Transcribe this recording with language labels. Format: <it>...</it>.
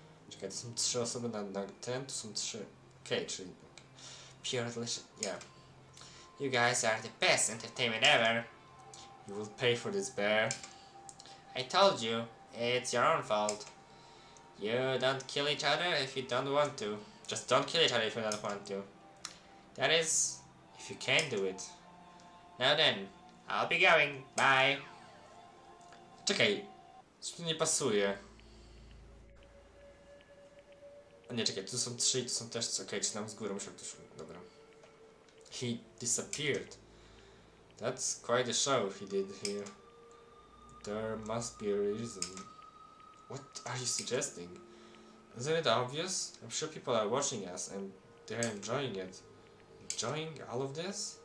<pl>Czekaj, to są 3 osoby na ten, to są 3. Okej, czyli...</pl> <en>Pure delicious, yeah. You guys are the best entertainment ever. You will pay for this, bear. I told you, it's your own fault. You don't kill each other if you don't want to. Just don't kill each other if you don't want to. That is, if you can do it. Now then, I'll be going. Bye.</en> <pl>Czekaj, coś mi nie pasuje. O nie, czekaj, tu są 3 i tu są też... Okej, czy tam z góry muszę ktoś... Dobra.</pl> <en>He disappeared. That's quite a show he did here. There must be a reason. What are you suggesting? Isn't it obvious? I'm sure people are watching us and they're enjoying it. Enjoying all of this?</en>